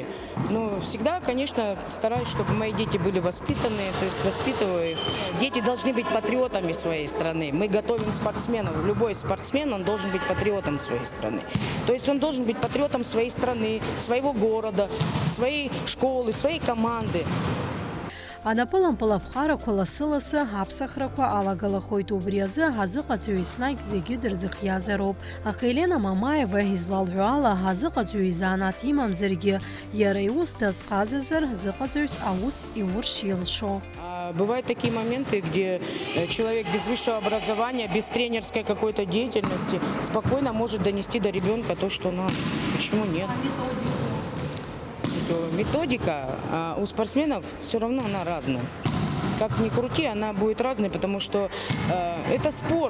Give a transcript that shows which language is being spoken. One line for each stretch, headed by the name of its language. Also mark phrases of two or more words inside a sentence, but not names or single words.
Russian: Но всегда, конечно, стараюсь, чтобы мои дети были воспитаны, то есть воспитываю их. Дети должны быть патриотами своей страны. Мы готовим спортсменов. Любой спортсмен, он должен быть патриотом своей страны. То есть он должен быть патриотом своей страны, своего города, своей школы, своей команды.
Abkhazian: Анапылампыл аԥхарақәа ласы-ласы аԥсахрақәа алагалахоит, убри азы ҳазыҟаҵаҩ еснагь зегьы дырзыхиазароуп. Аха Елена Мамаева излалҳәо ала ҳазыҟаҵаҩ изанааҭ имамзаргьы, иара иус дазҟазазар зыҟаҵаҩс аус иуршь илшо.
Russian: Бывают такие моменты, где человек без высшего образования, без тренерской какой-то деятельности спокойно может донести до ребенка то, что надо. Почему нет? Методика у спортсменов все равно она разная. Как ни крути, она будет разной, потому что это спорт.